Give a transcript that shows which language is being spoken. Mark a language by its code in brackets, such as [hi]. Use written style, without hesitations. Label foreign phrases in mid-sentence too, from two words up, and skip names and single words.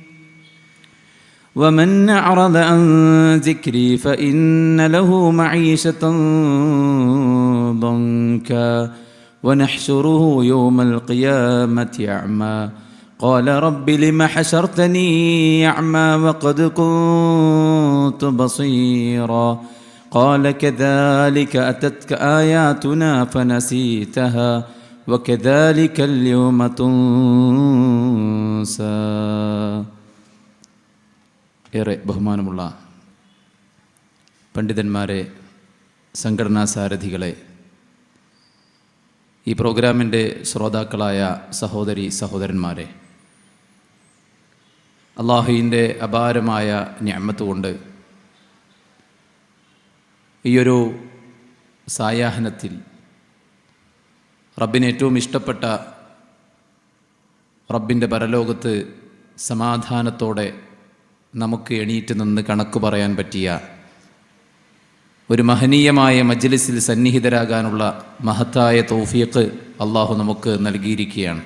[ar] ومن أعرض عن ذكري فإن له معيشة ضنكا ونحشره يوم القيامة أعمى قال رب لم حشرتني أعمى وقد كنت بصيرا قال كذلك أتتك آياتنا فنسيتها وكذلك اليوم تنسى. [ml] ഏറെ ബഹുമാനമുള്ള പണ്ഡിതന്മാരെ, സംഘടനാ സാരഥികളെ, ഈ പ്രോഗ്രാമിൻ്റെ ശ്രോതാക്കളായ സഹോദരി സഹോദരന്മാരെ, അള്ളാഹുവിൻ്റെ അപാരമായ നിഅമത്ത് കൊണ്ട് ഈയൊരു സായാഹ്നത്തിൽ റബ്ബിന് ഏറ്റവും ഇഷ്ടപ്പെട്ട റബ്ബിൻ്റെ പരലോകത്ത് സമാധാനത്തോടെ നമുക്ക് എണീറ്റ് നിന്ന് കണക്ക് പറയാൻ പറ്റിയ ഒരു മഹനീയമായ മജ്ലിസിൽ സന്നിഹിതരാകാനുള്ള മഹത്തായ തൗഫീഖ് അള്ളാഹു നമുക്ക് നൽകിയിരിക്കുകയാണ്.